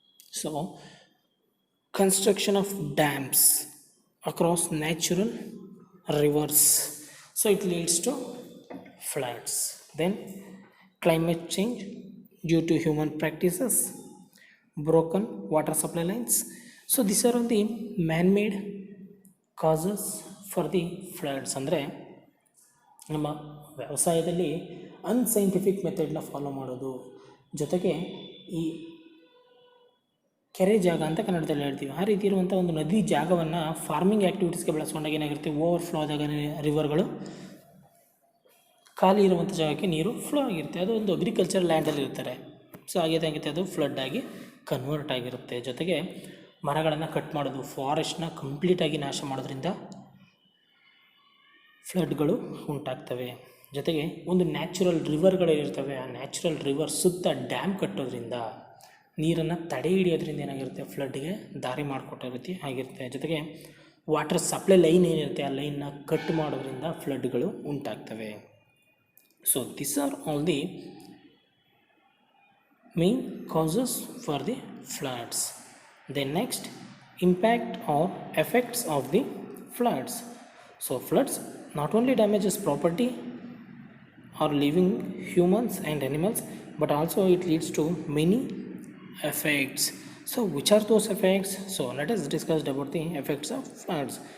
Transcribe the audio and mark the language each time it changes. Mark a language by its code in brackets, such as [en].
[en] So construction of dams across natural rivers, so it leads to floods. Then climate change due to human practices, broken water supply lines. So these are all the man-made causes for the floods. [kn] ಅಂದರೆ ನಮ್ಮ ವ್ಯವಸಾಯದಲ್ಲಿ unscientific ಮೆಥಡ್ನ follow ಮಾಡೋದು, ಜೊತೆಗೆ ಈ ಕೆರೆ ಜಾಗ ಅಂತ ಕನ್ನಡದಲ್ಲಿ ಹೇಳ್ತೀವಿ, ಆ ರೀತಿ ಇರುವಂಥ ಒಂದು ನದಿ ಜಾಗವನ್ನು ಫಾರ್ಮಿಂಗ್ ಆ್ಯಕ್ಟಿವಿಟೀಸ್ಗೆ ಬಳಸ್ಕೊಂಡಾಗ ಏನಾಗಿರುತ್ತೆ, ಓವರ್ಫ್ಲೋ ಆದಾಗ ರಿವರ್ಗಳು ಖಾಲಿ ಇರುವಂಥ ಜಾಗಕ್ಕೆ ನೀರು ಫ್ಲೋ ಆಗಿರುತ್ತೆ. ಅದು ಒಂದು ಅಗ್ರಿಕಲ್ಚರ್ ಲ್ಯಾಂಡಲ್ಲಿ ಇರ್ತಾರೆ. ಸೊ ಹಾಗೇನಾಗುತ್ತೆ, ಅದು ಫ್ಲಡ್ ಆಗಿ ಕನ್ವರ್ಟ್ ಆಗಿರುತ್ತೆ. ಜೊತೆಗೆ ಮರಗಳನ್ನು ಕಟ್ ಮಾಡೋದು, ಫಾರೆಸ್ಟ್ನ ಕಂಪ್ಲೀಟಾಗಿ ನಾಶ ಮಾಡೋದ್ರಿಂದ ಫ್ಲಡ್ಗಳು ಉಂಟಾಗ್ತವೆ. ಜೊತೆಗೆ ಒಂದು ನ್ಯಾಚುರಲ್ ರಿವರ್ಗಳಿರ್ತವೆ, ಆ ನ್ಯಾಚುರಲ್ ರಿವರ್ ಸುತ್ತ ಡ್ಯಾಮ್ ಕಟ್ಟೋದ್ರಿಂದ, ನೀರನ್ನು ತಡೆ ಹಿಡಿಯೋದ್ರಿಂದ ಏನಾಗಿರುತ್ತೆ, ಫ್ಲಡ್ಗೆ ದಾರಿ ಮಾಡಿಕೊಟ್ಟೋ ರೀತಿ ಆಗಿರುತ್ತೆ. ಜೊತೆಗೆ ವಾಟರ್ ಸಪ್ಲೈ ಲೈನ್ ಏನಿರುತ್ತೆ, ಆ ಲೈನ್ನ ಕಟ್ ಮಾಡೋದ್ರಿಂದ ಫ್ಲಡ್ಗಳು ಉಂಟಾಗ್ತವೆ. [en] So this are all the main causes for the floods. Then next, impact or effects of the floods. So floods not only damages property or living humans and animals, but also it leads to many effects. So which are those effects? So let us discuss about the effects of floods.